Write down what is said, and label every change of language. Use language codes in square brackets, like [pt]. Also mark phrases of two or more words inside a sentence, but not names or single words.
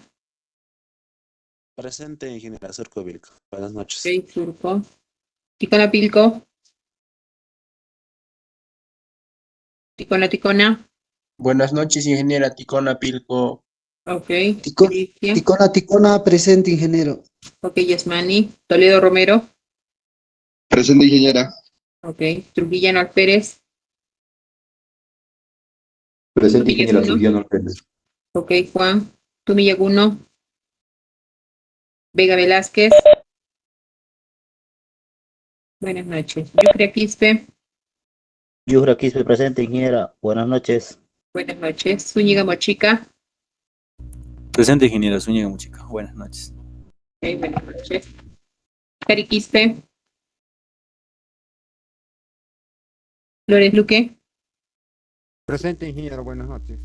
[es] Presente, ingeniera Surco Vilco. Buenas noches. Ok, Turco. Ticonapilco. Ticona. Buenas noches, ingeniera Ticona Pilco. Ok. Ticona, Cristian. Ticona, presente, ingeniero. Ok, Yasmani. Toledo Romero. Presente, ingeniera. Ok. Trujillano Alpérez. Presente, Tumillas ingeniera uno. Trujillano Pérez. Ok, Juan. Tumillaguno. Vega Velázquez. Buenas noches. Yucria Quispe. Yujra Quispe, presente, ingeniera. Buenas noches. Buenas noches. Zúñiga Mochica. Presente, ingeniera Zúñiga Muchica. Buenas noches. Ok, buenas noches. Cari Quispe. Flores Luque. Presente, ingeniero, buenas noches.